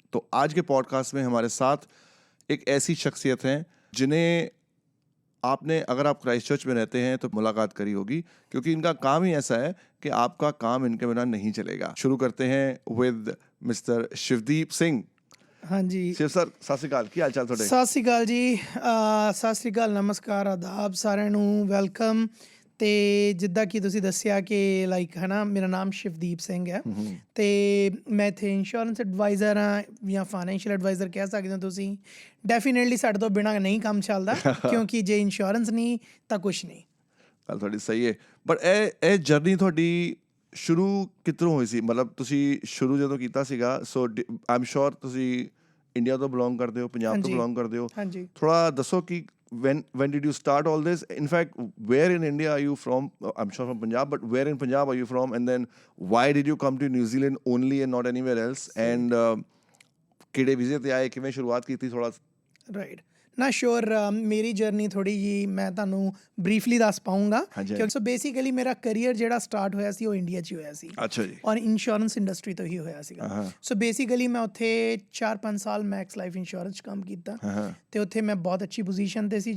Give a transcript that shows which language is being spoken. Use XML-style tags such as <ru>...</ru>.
<hi>तो आज के पॉडकास्ट में हमारे साथ एक ऐसी शख्सियत हैं जिन्हें आपने, अगर आप क्राइस्ट चर्च में रहते हैं तो मुलाकात करी होगी, क्योंकि इनका काम ही ऐसा है कि आपका काम इनके बिना नहीं चलेगा। शुरू करते हैं विद मिस्टर शिवदीप सिंह। हाँ जी</hi> <pa>शिव सर, सत श्री अकाल। की हाल चाल ਤੁਹਾਡੇ? ਸਤਿ ਸ਼੍ਰੀ ਅਕਾਲ ਜੀ, ਸਤਿ ਸ਼੍ਰੀ ਅਕਾਲ, ਨਮਸਕਾਰ, ਆਦਾਬ ਸਾਰਿਆਂ ਨੂੰ, ਵੈਲਕਮ। ਤੇ ਜਿੱਦਾਂ ਕਿ ਤੁਸੀਂ ਦੱਸਿਆ ਕਿ ਲਾਈਕ ਹੈ ਨਾ, ਮੇਰਾ ਨਾਮ ਸ਼ਿਵਦੀਪ ਸਿੰਘ ਹੈ ਤੇ ਮੈਂ ਇੱਥੇ ਇੰਸ਼ੋਰੈਂਸ ਐਡਵਾਈਜ਼ਰ ਹਾਂ ਜਾਂ ਫਾਈਨੈਂਸ਼ੀਅਲ ਐਡਵਾਈਜ਼ਰ ਕਹਿ ਸਕਦੇ ਹੋ ਤੁਸੀਂ। ਡੈਫੀਨੇਟਲੀ ਸਾਡੇ ਤੋਂ ਬਿਨਾਂ ਨਹੀਂ ਕੰਮ ਚੱਲਦਾ, ਕਿਉਂਕਿ ਜੇ ਇੰਸ਼ੋਰੈਂਸ ਨਹੀਂ ਤਾਂ ਕੁਛ ਨਹੀਂ। ਗੱਲ ਤੁਹਾਡੀ ਸਹੀ ਹੈ, ਬਟ ਇਹ ਜਰਨੀ ਤੁਹਾਡੀ ਸ਼ੁਰੂ ਕਿੱਧਰੋਂ ਹੋਈ ਸੀ? ਮਤਲਬ ਤੁਸੀਂ ਸ਼ੁਰੂ ਜਦੋਂ ਕੀਤਾ ਸੀਗਾ,</pa> <en>so I am sure</en> <pa>ਤੁਸੀਂ ਇੰਡੀਆ ਤੋਂ ਬਿਲੋਂਗ ਕਰਦੇ ਹੋ, ਪੰਜਾਬ ਤੋਂ ਬਿਲੋਂਗ ਕਰਦੇ ਹੋ। ਹਾਂਜੀ, ਥੋੜਾ ਦੱਸੋ ਕਿ</pa> <en>when did you start all this? In fact, where in India are you from? I'm sure from Punjab, but where in Punjab are you from? And then why did you come to New Zealand only and not anywhere else?</en> <pa>And ਕਿਹੜੇ ਵੀਜ਼ੇ ਤੇ ਆਏ, ਕਿਵੇਂ ਸ਼ੁਰੂਆਤ ਕੀਤੀ? ਥੋੜਾ right ਨਾ, ਸ਼ੋਰ। ਮੇਰੀ ਜਰਨੀ ਥੋੜ੍ਹੀ ਜਿਹੀ ਮੈਂ ਤੁਹਾਨੂੰ ਬਰੀਫਲੀ ਦੱਸ ਪਾਊਂਗਾ, ਕਿਉਂਕਿ ਸੋ ਬੇਸਿਕਲੀ ਮੇਰਾ ਕਰੀਅਰ ਜਿਹੜਾ ਸਟਾਰਟ ਹੋਇਆ ਸੀ ਉਹ ਇੰਡੀਆ 'ਚ ਹੀ ਹੋਇਆ ਸੀ। ਅੱਛਾ ਜੀ। ਔਰ ਇੰਸ਼ੋਰੈਂਸ ਇੰਡਸਟਰੀ ਤੋਂ ਹੀ ਹੋਇਆ ਸੀਗਾ। ਸੋ ਬੇਸਿਕਲੀ ਮੈਂ ਉੱਥੇ 4-5 ਸਾਲ ਮੈਕਸ ਲਾਈਫ ਇੰਸ਼ੋਰੈਂਸ 'ਚ ਕੰਮ ਕੀਤਾ ਅਤੇ ਉੱਥੇ ਮੈਂ ਬਹੁਤ ਅੱਛੀ ਪੋਜੀਸ਼ਨ 'ਤੇ ਸੀ।</pa>